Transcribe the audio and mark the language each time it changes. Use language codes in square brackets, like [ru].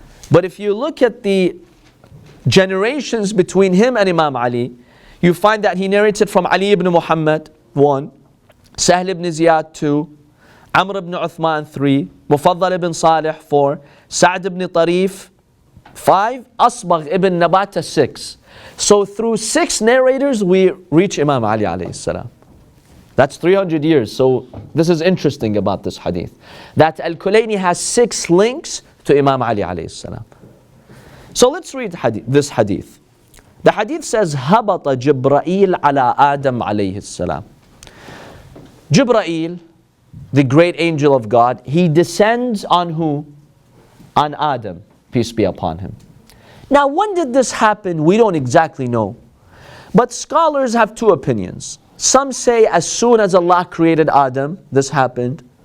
[en] But if you look at the generations between him and Imam Ali, you find that he narrates it from Ali ibn Muhammad, 1, Sahl ibn Ziyad, 2, Amr ibn Uthman, 3, Mufaddal ibn Salih, 4, Sa'd ibn Tarif, 5, Asbagh ibn Nabata, 6. So through 6 narrators we reach Imam Ali alayhi salam. That's 300 years. So this is interesting about this hadith, that Al-Collini has 6 links to Imam Ali alayhi salam. So let's read this hadith. The hadith says, [ar] هَبَطَ جِبْرَائِيل عَلَىٰ آدَمْ عَلَيْهِ السَّلَامِ. [en] Jibreel, the great angel of God, he descends on who? On Adam, peace be upon him. Now when did this happen? We don't exactly know. But scholars have 2 opinions. Some say as soon as Allah created Adam, this happened.